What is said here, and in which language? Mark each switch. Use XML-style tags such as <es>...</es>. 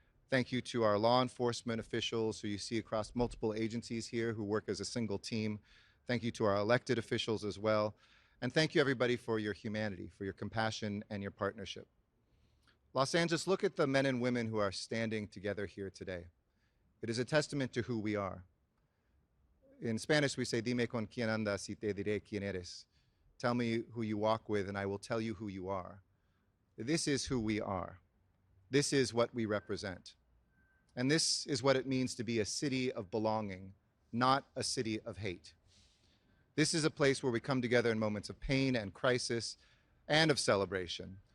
<en>Thank you to our law enforcement officials who you see across multiple agencies here who work as a single team. Thank you to our elected officials as well. And thank you everybody for your humanity, for your compassion and your partnership. Los Angeles, look at the men and women who are standing together here today. It is a testament to who we are. In Spanish, we say,</en> <es>dime con quién andas y te diré quién eres.</es> <en>Tell me who you walk with and I will tell you who you are. This is who we are. This is what we represent. And this is what it means to be a city of belonging, not a city of hate. This is a place where we come together in moments of pain and crisis and of celebration.</en>